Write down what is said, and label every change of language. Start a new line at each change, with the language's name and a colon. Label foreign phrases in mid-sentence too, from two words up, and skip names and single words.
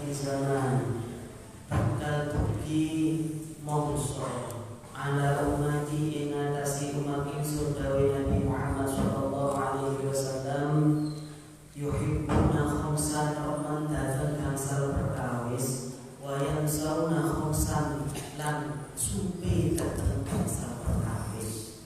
Javanese: zaman bakal dugi mongso
Arabic: على أمتي
Javanese: ing atasi umat ingsun dawe Nabi Muhammad
Arabic: صلى الله عليه وسلم يحبون خمسا
Javanese: roman datang gangsal perkawis
Arabic: وينسون خمسا
Javanese: lan supe datang gangsal perkawis.